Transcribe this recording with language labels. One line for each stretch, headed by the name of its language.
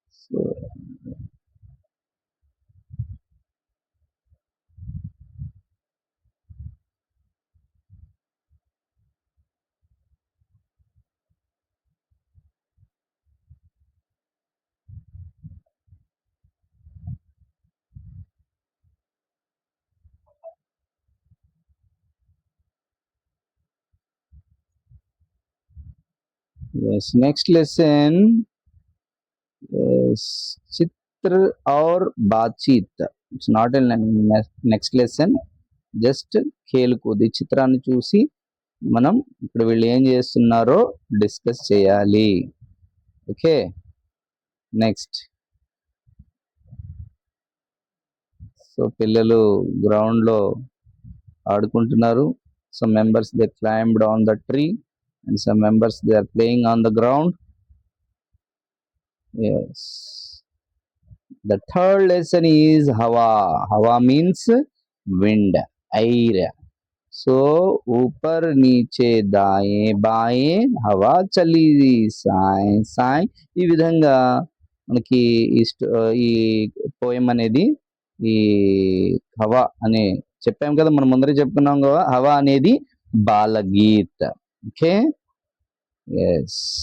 English: So yes, next lesson
Hindi: is चित्र और बातचीत.
English: It's not a next lesson, just ఖేల్కూద్.
Telugu: ఈ చిత్రాన్ని చూసి మనం ఇప్పుడు వీళ్ళు ఏం చేస్తున్నారో డిస్కస్ చేయాలి.
English: Okay, next.
Telugu: సో పిల్లలు గ్రౌండ్ లో ఆడుకుంటున్నారు.
English: Some members they climbed on the tree and some members they are playing on the ground. Yes. The third lesson is hawa. Hawa means wind, air.
Hindi: So ऊपर नीचे दाएं बाएं हवा चली సాయ్ సాయ్.
Telugu: ఈ విధంగా మనకి ఈ పోయం అనేది ఈ హవా అనే చెప్పాం కదా, మనం ముందరే చెప్పుకున్నాం కదా. హవా అనేది బాలగీత్. Okay, yes.